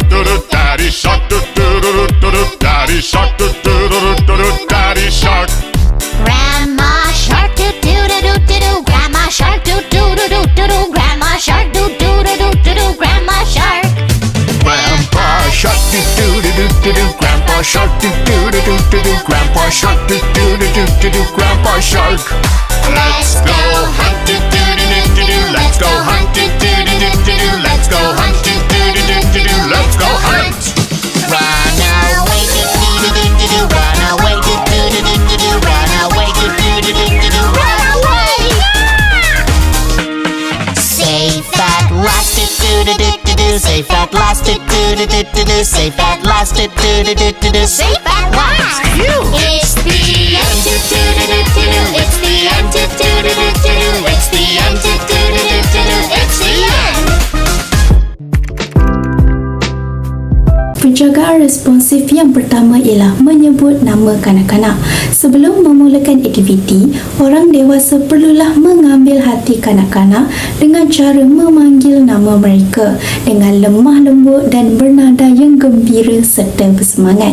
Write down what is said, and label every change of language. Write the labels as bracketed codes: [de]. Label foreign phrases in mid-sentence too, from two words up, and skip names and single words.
[en] do do, Daddy shark do do do do do, Daddy shark do do do do do, Daddy shark. Grandma shark do do do do do do, Grandma shark do do do do do do, Grandma shark do do do do do do, Grandma shark. Grandpa shark do do do do do do, Grandpa shark do do do do do do, Grandpa shark do do do do do do, Grandpa shark. Let's go hunt do do do do do, let's go hunt do do do do do, let's go hunt do do do do do, let's go hunt. Run away do do do do do, run away do do do do do, run away do do do do do, run away. Safe at last do do do do do, safe at last do do do do do, safe at last do do do do do, safe at last. It's the end do do do do do, it's the end do do do do do, it's the end do do do do do, it's the end. [ms] Penjagaan responsif yang pertama ialah menyebut nama kanak-kanak. Sebelum memulakan aktiviti, orang dewasa perlulah mengambil hati kanak-kanak dengan cara memanggil nama mereka dengan lemah lembut dan bernada yang gembira serta bersemangat.